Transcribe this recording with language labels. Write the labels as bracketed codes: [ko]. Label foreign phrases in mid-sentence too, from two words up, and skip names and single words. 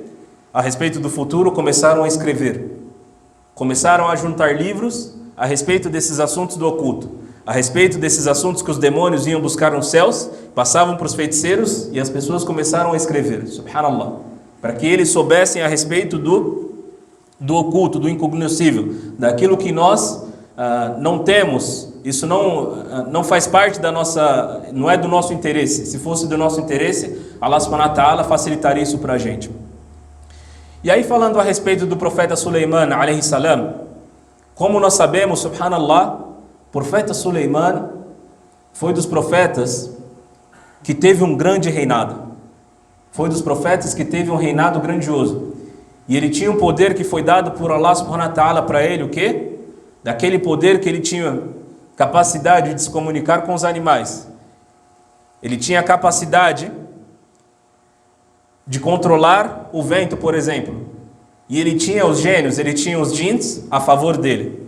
[pt] A respeito do futuro, começaram a escrever. Começaram a juntar livros a respeito desses assuntos do oculto, a respeito desses assuntos que os demônios iam buscar nos céus, passavam para os feiticeiros e as pessoas começaram a escrever, subhanallah, para que eles soubessem a respeito do oculto, do incognoscível, daquilo que nós não temos. Isso não faz parte da nossa, não é do nosso interesse. Se fosse do nosso interesse, Allah [ar] سبحانه وتعالى [pt] facilitaria isso para a gente. E aí, falando a respeito do profeta Suleiman [ar] عليه السلام, [pt] como nós sabemos, subhanallah, o profeta Suleiman foi dos profetas que teve um grande reinado. Foi dos profetas que teve um reinado grandioso. E ele tinha um poder que foi dado por Allah [ar] سبحانه وتعالى [pt] para ele, o quê? Daquele poder que ele tinha capacidade de se comunicar com os animais. Ele tinha a capacidade de controlar o vento, por exemplo. E ele tinha os gênios, ele tinha os jins a favor dele.